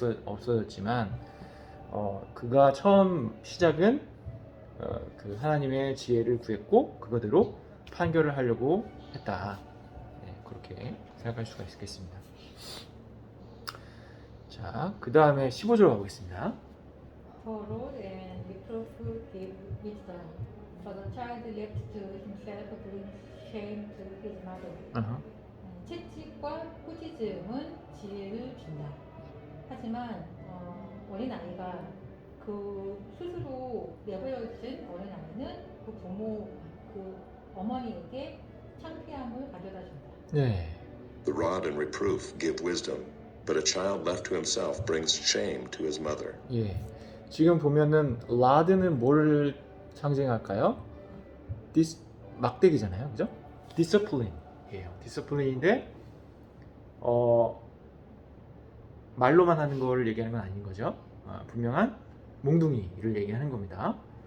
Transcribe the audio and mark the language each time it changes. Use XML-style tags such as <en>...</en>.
<ko>없어졌지만 그가 처음 시작은 그 하나님의 지혜를 구했고 그거대로 판결을 하려고 했다. 그렇게 생각할 수가 있겠습니다. 자, 그 다음에 15절 가보겠습니다.</ko> <en>For rod and reproof give wisdom, but the child left to himself brings shame to his mother.</en> <ko>채찍과 꾸짖음은 지혜를 준다. 하지만 어린 아이가 그 스스로 내버려진 어린 아이는 그 부모, 그 어머니에게 창피함을 가져다 준다. 네.</ko> <en>The rod and reproof give wisdom, but a child left to himself brings shame to his mother.</en> <ko>예. 지금 보면은 라드는 뭘 상징할까요? 막대기잖아요, 그죠? 디스플린이에요. 디스플린인데 말로만 하는 걸 얘기하는 건 아닌 거죠. 분명한 몽둥이를 얘기하는 겁니다.</ko>